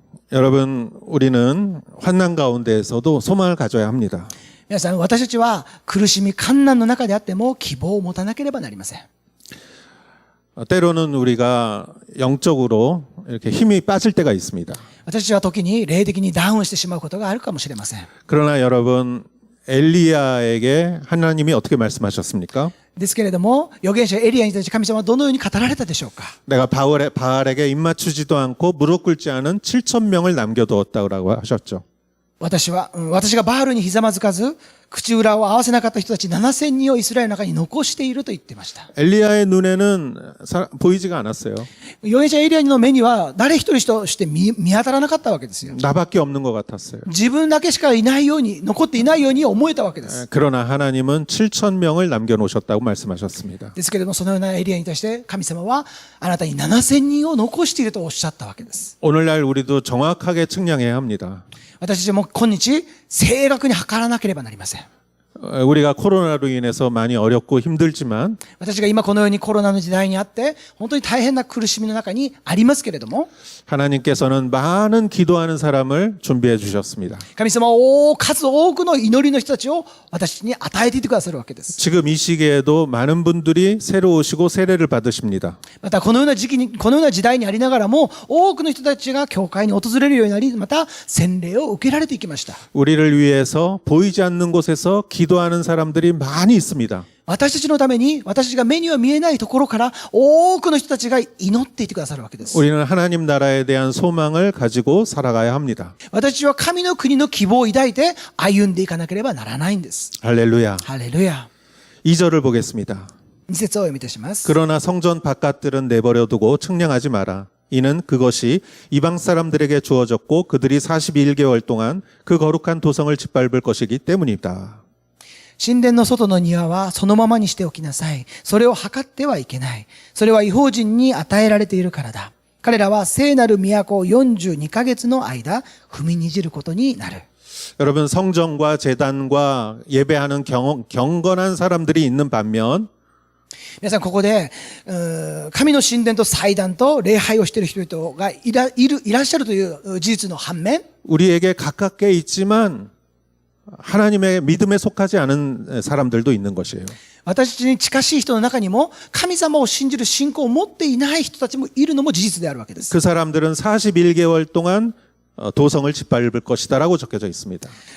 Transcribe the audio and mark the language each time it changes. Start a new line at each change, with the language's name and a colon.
Korean: 여러분, 우리는 환난 가운데에서도 소망을 가져야 합니다.
Japanese: 皆さん、私たちは苦しみ、困難の中であっても希望を持たなければなりません。
Korean: 때로는 우리가 영적으로 이렇게 힘이 빠질 때가 있습니다.
Japanese: 私たちは時に霊的にダウンしてしまうことがあるかもしれません。
Korean: 그러나 여러분, 엘리야에게 하나님이 어떻게 말씀하셨습니까?
Japanese: ですけれども、預言者エリアに対して神様はどのように語られたでしょうか？
Korean: 내가 바알에게 입맞추지도 않고 무릎 꿇지 않은 7,000명을 남겨두었다고 하셨죠.
Japanese: 私がバールにひざまずかず、口裏を合わせなかった人たち7000人をイスラエルの中に残していると言っていました。
Korean: 엘리야의 눈에는 보이지가 않았어요.
Japanese: 預言者エリアの目には誰一人として見当たらなかったわけですよ。
Korean: 나밖에 없는 것 같았어요.
Japanese: 自分だけしかいないように、残っていないように思えたわけです。
Korean: 그러나 하나님은 7,000명을 남겨놓으셨다고 말씀하셨습니다.
Japanese: ですけれども、そのようなエリアに対して神様はあなたに7000人を残しているとおっしゃったわけです。
Korean: 오늘날 우리도 정확하게 측량해야 합니다.
Japanese: 私たちも今日正確に測らなければなりません。
Korean: 우리가 코로나로 인해서 많이 어렵고 힘들지만
Japanese: 私が今このようにコロナの時代にあって、本当に大変な苦しみの中にありますけれども、
Korean: 하나님께서는 많은 기도하는 사람을 준비해 주셨습니다.
Japanese: 神様は数多くの祈りの人たちを私に与えていてくださるわけです。
Korean: 지금 이 시기에도 많은 분들이 새로 오시고 세례를 받으십니다.
Japanese: またこのような時期に、このような時代にありながらも、多くの人たちが教会に訪れるようになり、また洗礼を受けられていきました。
Korean: 우리를 위해서 보이지 않는 곳에서 기도하는 사람들이 많이 있습니다.
Japanese: 私たちのために、私たちが目には見えないところから多くの人たちが祈っていてくださるわけです。
Korean: 우리는 하나님 나라에 대한 소망을 가지고 살아가야 합니다.
Japanese: 私たちは神の国の希望を抱いて歩んでいかなければならないんです。
Korean: 할렐루야.
Japanese: ハレルヤ。
Korean: 2절을 보겠습니다.
Japanese: 2節を読みいたします。
Korean: 그러나 성전 바깥들은 내버려 두고 측량하지 마라. 이는 그것이 이방 사람들에게 주어졌고 그들이 41개월 동안 그 거룩한 도성을 짓밟을 것이기 때문이다.
Japanese: 神殿の外の庭はそのままにしておきなさい。それを測ってはいけない。それは異邦人に与えられているからだ。彼らは聖なる都を42ヶ月の間踏みにじることになる。
Korean: 여러분 성전과 제단과 예배하는 경건한 사람들이 있는 반면
Japanese: 皆さんここで神の神殿と祭壇と礼拝をしている人々がいらっしゃるという事実の反面、
Korean: 우리에게 가깝게 있지만 하나님의 믿음에 속하지 않은 사람들도 있는 것이에요.
Japanese: 私たちに近しい人の中にも神様を信じる信仰を持っていない人たちもいるのも事実であるわけです。
Korean: 그 사람들은 41개월 동안 도성을 짓밟을 것이다라고 적혀져 있습니다.